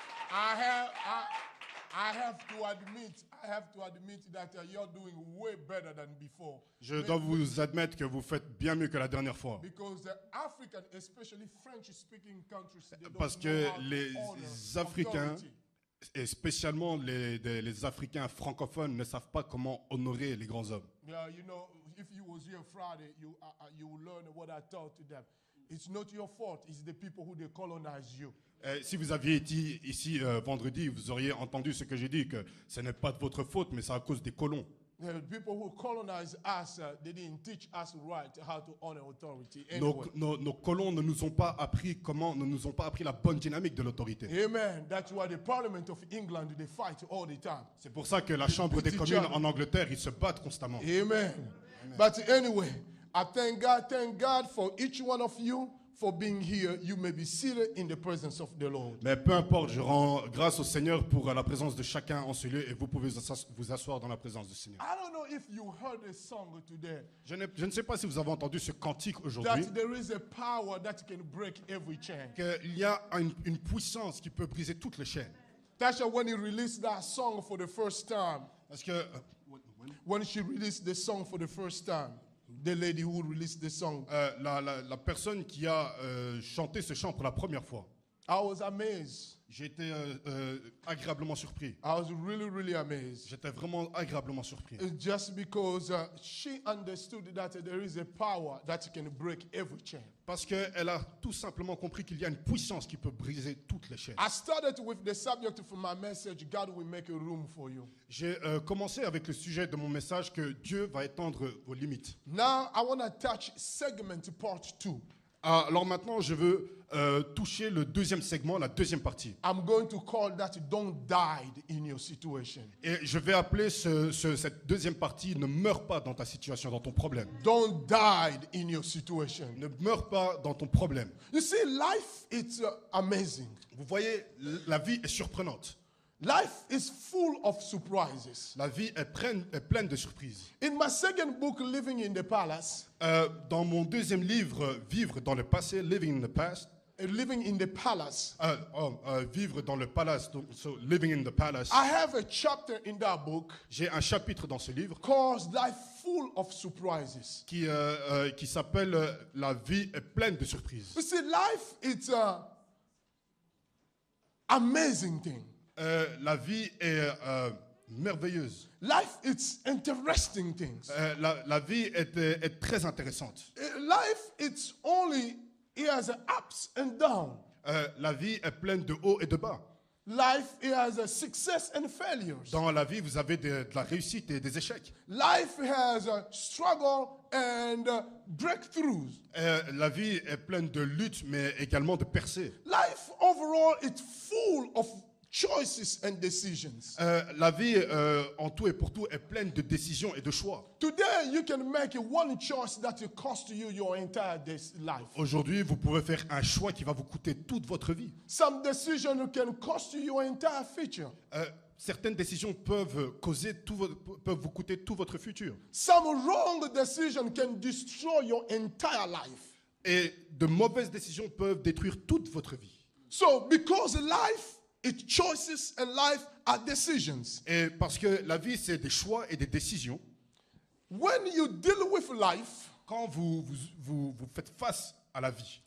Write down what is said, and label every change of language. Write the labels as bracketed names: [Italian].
[English] I have to admit that you're doing way better than before. [French] Je dois vous admettre que vous faites bien mieux que la dernière fois. [English] Because the African, especially French-speaking countries, they don't [French] Parce [English] know [French] que [English] how to [French] les [English] honor [French] Africains, [English] authority. [French] et spécialement les Africains francophones, ne savent pas comment honorer les grands hommes. [English] Yeah, you know, if you was here Friday, you will learn what I taught to them. It's not your fault. It's the people who they colonize you. [French] Si vous aviez été ici vendredi, vous auriez entendu ce que j'ai dit, que ce n'est pas de votre faute, mais c'est à cause des colons. [English] The people who colonized us, they didn't teach us right how to honor authority. Anyway. [French] Nos colons ne nous ont pas appris la bonne dynamique de l'autorité. [English] Amen. That's why the Parliament of England, they fight all the time. [French] C'est pour ça que la Chambre des communes en Angleterre, ils se battent constamment. [English] Amen. But anyway, I thank God for each one of you for being here. You may be seated in the presence of the Lord. [French] Mais peu importe, je rends grâce au Seigneur pour la présence de chacun en ce lieu et vous pouvez vous asseoir dans la présence du Seigneur. [English] I don't know if you heard a song today [French] Je ne sais pas si vous avez entendu ce cantique aujourd'hui, [English] that there is a power that can break every chain. [French] qu'il y a une puissance qui peut briser toutes les chaînes. [English] Tasha, when he released that song for the first time, [French] Parce que [English] when she released the song for the first time, the lady who released the song, [French] la personne qui a chanté ce chant pour la première fois, [English] I was amazed. [French] j'ai été agréablement surpris. [English] I was really, really amazed. [French] J'étais vraiment agréablement surpris. [English] Just because she understood that there is a power that can break every chain. [French] Parce qu'elle a tout simplement compris qu'il y a une puissance qui peut briser toutes les chaînes. [English] I started with the subject for my message, God will make a room for you. [French] J'ai commencé avec le sujet de mon message que Dieu va étendre vos limites. [English] Now I want to touch segment part 2. [French] Alors maintenant, je veux toucher le deuxième segment, la deuxième partie. [English] I'm going to call that don't die in your situation. [French] Et je vais appeler cette deuxième partie ne meurs pas dans ta situation, dans ton problème. [English] Don't die in your situation. [French] Ne meurs pas dans ton problème. [English] You see, life is amazing. [French] Vous voyez, la vie est surprenante. [English] Life is full of surprises. [French] La vie est pleine de surprises. [English] In my second book, Living in the Palace, [French] Dans mon deuxième livre, Vivre dans le passé, Living in the Past, [English] Living in the Palace, [French] Vivre dans le palace, donc, so Living in the Palace, [English] I have a chapter in that book [French] j'ai un chapitre dans ce livre [English] called Life Full of Surprises. [French] qui s'appelle La vie est pleine de surprises. [English] You see, life is an amazing thing. [French] La vie est merveilleuse. [English] Life is interesting things. [French] La vie est très intéressante. [English] Life it's only it has ups and downs. [French] La vie est pleine de hauts et de bas. [English] Life it has a success and failures. [French] Dans la vie, vous avez de la réussite et des échecs. [English] Life has a struggle and breakthroughs. [French] La vie est pleine de luttes, mais également de percées. [English] Life overall is full of choices and decisions. [French] La vie, en tout et pour tout, est pleine de décisions et de choix. [English] Today you can make one choice that will cost you your entire life. [French] Aujourd'hui, vous pouvez faire un choix qui va vous coûter toute votre vie. [English] Some decision can cost you your entire future. [French] Certaines décisions peuvent vous coûter tout votre futur. [English] Some wrong decision can destroy your entire life. [French] Et de mauvaises décisions peuvent détruire toute votre vie. [English] So because life it's choices and life are decisions. [French] Et parce que la vie, c'est des choix et des décisions. [English] When you deal with life, [French] Quand vous faites face à la vie,